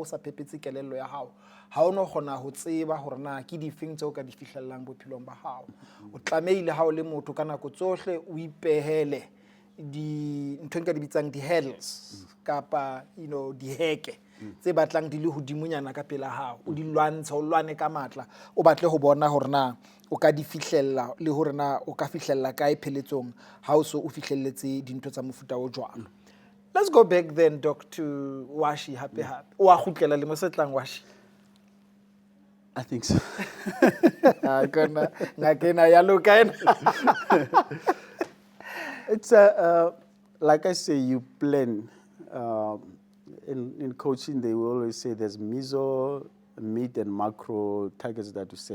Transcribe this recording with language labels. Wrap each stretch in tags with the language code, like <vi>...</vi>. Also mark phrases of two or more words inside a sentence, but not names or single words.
<st>sa phepetse kelello ya hao ha o no gona ho tseba hore na ke difeng tse o ka di fihlellang bophelong ba hao o tlameile ha o le motho ka nako tsohle o ipehele ntho nka di bitsang di hurdles kapa di heke tse batlang di le hodimonyana ka pela hao o di lwantsha o lwane ka matla o batle ho bona hore na o ka di fihlella le hore na o ka fihlella kae pheletsong ha o so o fihlelletse dintho tsa mofuta o jwang.</st> <en>Let's go back then, Doc, to Washi happy.</en> <st>O a khutlela le mosetlang Washi?</st> <en>I think so. It's like I say, you plan. In coaching, they will always say there's meso, mid, and macro targets that you set.</en>